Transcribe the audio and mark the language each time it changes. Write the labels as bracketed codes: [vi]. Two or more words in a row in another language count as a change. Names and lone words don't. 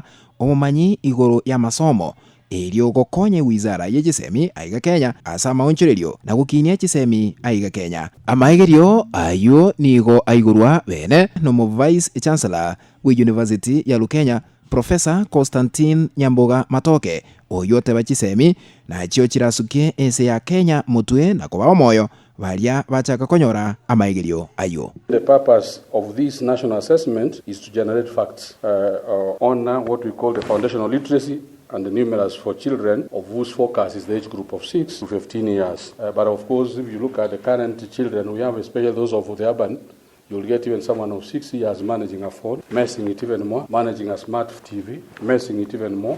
[guz] omumanyi iguru ya masomo erio gokonye wizara yegisemi aiga Kenya asa maonchererio na gukinia chisemi aiga Kenya amaigerio ayo nigo aigurwa bene no mu Vice Chancellor wa University ya Kenya Professor Constantine Matoke oyote bachisemi na chio chirasukie ese ya Kenya mutwe na kuba moyo balia bachaka konyora amaigerio ayo. [en] The purpose of this national assessment is to generate facts on what we call the foundational literacy and the numerals for children of whose focus is the age group of 6 to 15 years. But of course, if you look at the current children we have, especially those of the urban, you'll get even someone of 6 years managing a phone, messing it even more, managing a smart TV, messing it even more.